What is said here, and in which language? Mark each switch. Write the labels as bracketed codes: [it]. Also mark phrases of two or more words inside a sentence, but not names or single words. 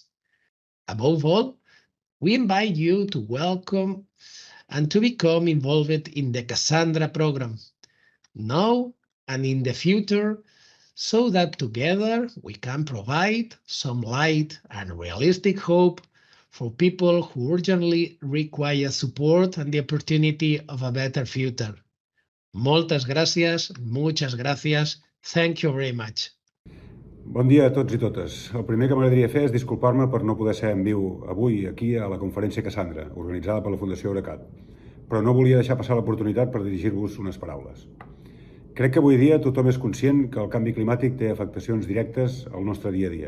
[en] Above all, we invite you to welcome and to become involved in the Cassandra program, now and in the future, so that together we can provide some light and realistic hope for people who urgently require support and the opportunity of a better future. [ca] Moltes gràcies, [es] muchas gracias. [en] Thank you very much. [ca] Bon dia a tots i totes. El primer que m'agradaria fer és disculpar-me per no poder ser en viu avui aquí a la conferència Cassandra, organitzada per la Fundació Eurecat, però no volia deixar passar l'oportunitat per dirigir-vos unes paraules. Crec que avui dia tothom és conscient que el canvi climàtic té afectacions directes al nostre dia a dia.